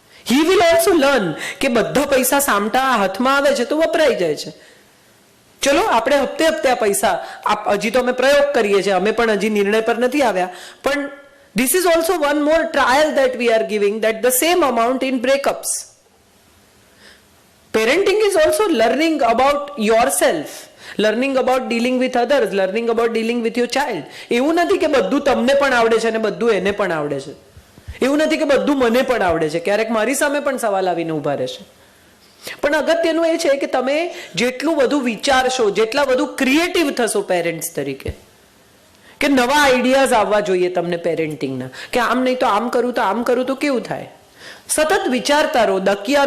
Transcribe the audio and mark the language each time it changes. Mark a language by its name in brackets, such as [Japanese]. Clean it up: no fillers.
[English] he will also learn [Gujarati] કે બધા પૈસા સામટા હાથમાં આવે છે તો વપરાઈ જાય છે. ચલો આપણે હપ્તે આ પૈસા હજી તો અમે પ્રયોગ કરીએ છીએ, અમે પણ હજી નિર્ણય પર નથી આવ્યા, પણ [English] this is also one more trial that we are giving, that the same amount in breakups. Parenting is also learning about yourself, learning about dealing with others, learning about dealing with your child. [Gujarati] એવું નથી કે બધું તમને પણ આવડે છે અને બધું એને પણ આવડે છે. એવું નથી કે બધું મને પણ આવડે છે, ક્યારેક મારી સામે પણ સવાલ આવીને ઊભા રહેશે. પણ અગત્યનું એ છે કે તમે જેટલું બધું વિચારશો, જેટલા વધુ ક્રિએટિવ થશો પેરેન્ટ્સ તરીકે, કે નવા આઈડિયાઝ આવવા જોઈએ તમને પેરેન્ટિંગના, કે આમ નહીં તો આમ કરું તો આમ કરું તો કેવું થાય. સતત વિચારતા રહો. દકિયા